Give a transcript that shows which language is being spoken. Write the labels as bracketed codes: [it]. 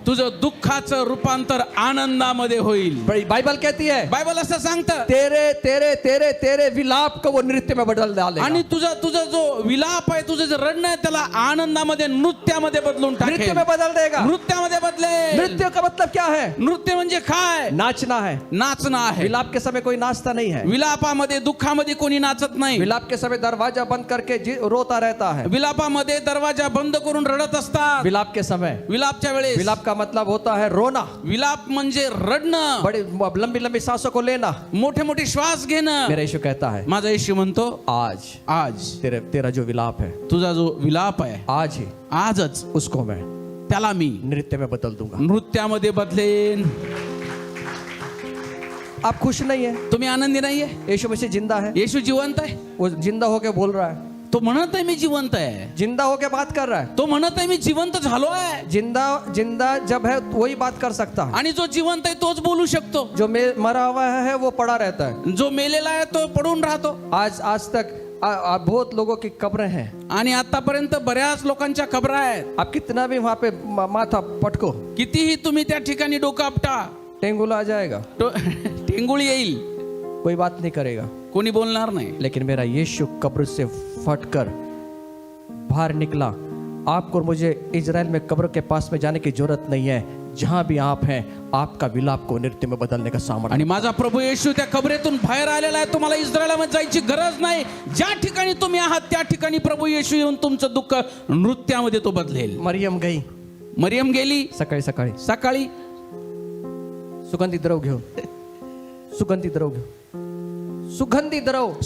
[mr] तुझं दुःखाचं रूपांतर आनंदामध्ये होईल. [hi] बाइबल कहती है, [mr] बायबल असं सांगतं, [hi] तेरे तेरे तेरे तेरे विलाप को वो नृत्य में बदल डालेगा. [mr] आणि तुझा जो विलाप आहे, तुझं जे रडणं आहे, त्याला आनंदामध्ये, नृत्यामध्ये बदलून नृत्य टाकेल. [hi] में बदल देगा. [mr] नृत्यामध्ये बदलेल. [hi] नृत्य का मतलब क्या है? [mr] नृत्य म्हणजे काय? [hi] नाचना है. [mr] नाचणं आहे. [hi] विलाप के समय कोई नाचता नहीं है. [mr] विलापामध्ये, दुःखामध्ये कोणी नाचत नाही. [hi] विलाप के समय दरवाजा बंद करके रोता रहता है. [mr] विलापामध्ये दरवाजा बंद करून रडत असतात. [hi] विलाप के समय, [mr] विलापच्या वेळेस, [hi] विलाप का मतलब होता है रोना. [mr] विलाप म्हणजे रडणं, [hi] बड़ी लंबी लंबी सांसों को लेना. [mr] मोठे मोठे श्वास घेणं. [hi] मेरा यीशु कहता है, [mr] माझा येशू म्हणतो, [hi] आज तेरा जो विलाप है, [mr] तुझा जो विलाप आहे, [hi] आज ही [mr] आजच [hi] उसको मैं [mr] त्याला मी [hi] नृत्य में बदल दूंगा. [mr] नृत्यामध्ये बदलेन. [hi] आप खुश नहीं है? [mr] तुम्ही आनंदी नाहीये? [hi] यीशु मसीह जिंदा है. [mr] येशू जिवंत आहे. [hi] वो जिंदा होके बोल रहा है. [mr] तो म्हणत आहे मी जिवंत आहे. [hi] जिंदा होके बात कर रहा है. [mr] तो म्हणत आहे मी जिवंत झालो आहे. [hi] जिंदा जब है वही बात कर सकता है. [mr] आणि जो जिवंत आहे तोच बोलू शकतो. [hi] जो मरा हुआ है वो पड़ा रहता है. [mr] जो मेलेला आहे तो पडून राहतो. [hi] आज तक बहुत लोगों की कब्रें हैं. [mr] आणि आतापर्यंत बऱ्याच लोकांच्या कब्रा आहेत. [hi] आप कितना भी वहां पे माथा पटको, [mr] कितीही तुम्ही त्या ठिकाणी डोकं आपटा, [hi] टेंगुला आ जाएगा, [mr] टेंगुळी येईल, [hi] कोई बात नहीं करेगा, [mr] कोणी बोलणार नाही. [hi] लेकिन मेरा यीशु कब्र से फटकर बाहर निकला. आपको और मुझे इजराइल में कब्र के पास में जाने की जरूरत नहीं है. जहां भी आप हैं, आपका विलाप को नृत्य में बदलने का सामर्थ्य। [mr] आणि माझा प्रभू येशू त्या कबरेतून बाहेर आलेला आहे. तुम्हाला इस्रायलमध्ये जायची गरज नाही. ज्या ठिकाणी तुम्ही आहात त्या ठिकाणी प्रभू येशू येऊन तुमचं दुःख नृत्यामध्ये तो बदलेल. [hi] मरियम गई [mr] मरियम गेली सकाळी सकाळी सकाळी सुगंधी द्रव घेऊन, सुगंधी द्रव घेऊन, सुगंधी द्रव,